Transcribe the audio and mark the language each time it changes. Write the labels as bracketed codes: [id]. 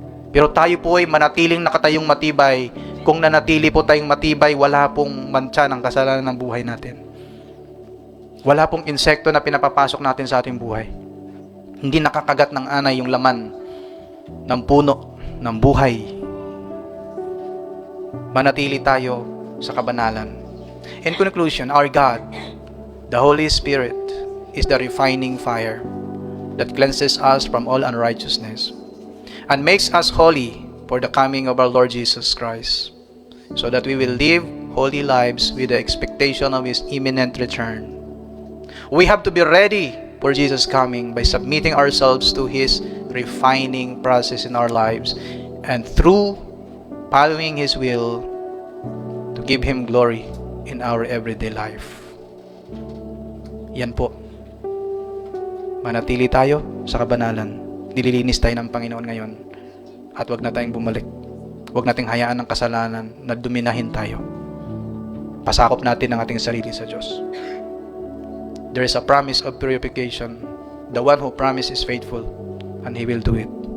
[tl] Pero tayo po ay manatiling nakatayong matibay. Kung nanatili po tayong matibay, wala pong mantsa ng kasalanan ng buhay natin. Wala pong insekto na pinapapasok natin sa ating buhay. Hindi nakakagat ng anay yung laman ng puno ng buhay. Manatili tayo sa kabanalan. [en] In conclusion, our God, the Holy Spirit, is the refining fire that cleanses us from all unrighteousness and makes us holy for the coming of our Lord Jesus Christ, so that we will live holy lives with the expectation of His imminent return. We have to be ready for Jesus' coming by submitting ourselves to His refining process in our lives, and through following His will to give Him glory in our everyday life. [tl] Yan po. Manatili tayo sa kabanalan. Nililinis tayo ng Panginoon ngayon. At wag na tayong bumalik. Wag nating hayaan ng kasalanan na dominahin tayo. Pasakop natin ang ating sarili sa Diyos. [en] There is a promise of purification. The one who promised is faithful, and He will do it.